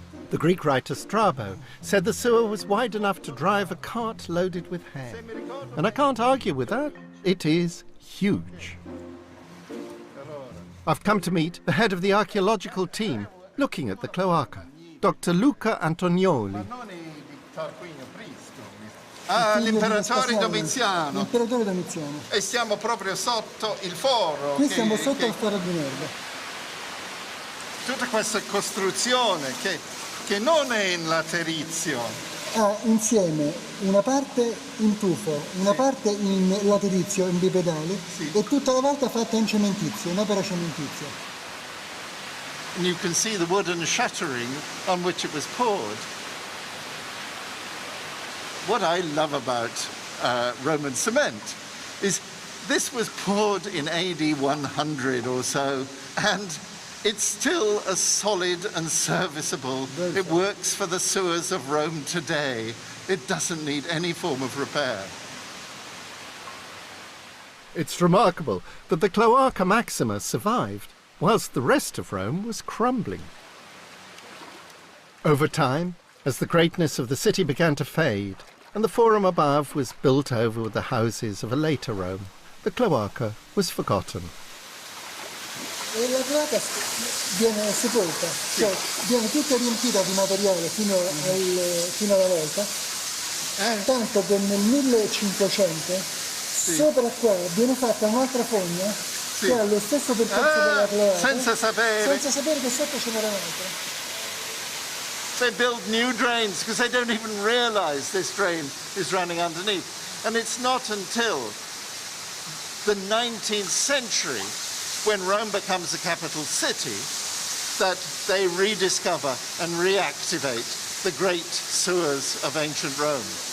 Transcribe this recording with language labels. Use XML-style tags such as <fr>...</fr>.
<en>The Greek writer Strabo said the sewer was wide enough to drive a cart loaded with hay. And I can't argue with that. It is huge. I've come to meet the head of the archaeological team looking at the Cloaca, Dr. Luca Antonioli.</en> <it>Ah, l'imperatore Domiziano. L'imperatore Domiziano. E siamo proprio sotto il foro. Qui siamo sotto il foro di Nerva. Tutta questa costruzione che non è in laterizio. Ha insieme una parte in tufo, una parte in laterizio, in bipedali, e tutta la volta fatta in cementizio, un'opera cementizia.</it> <en>And you can see the wooden shuttering on which it was poured. What I love about Roman cement is this was poured in AD 100 or so, and it's still as solid and serviceable. It works for the sewers of Rome today. It doesn't need any form of repair. It's remarkable that the Cloaca Maxima survived, whilst the rest of Rome was crumbling. Over time, as the greatness of the city began to fade, and the Forum above was built over with the houses of a later Rome, the Cloaca was forgotten.</en> <it>E la cloaca viene sepolta, cioè viene tutta riempita di materiale fino alla volta, tanto che nel 1500 sopra qua viene fatta un'altra fogna che ha lo stesso percorso della cloaca, senza sapere che sotto ce n'era un'altra.</it> <en>They build new drains because they don't even realize this drain is running underneath. And it's not until the 19th century, when Rome becomes a capital city, that they rediscover and reactivate the great sewers of ancient Rome.</en>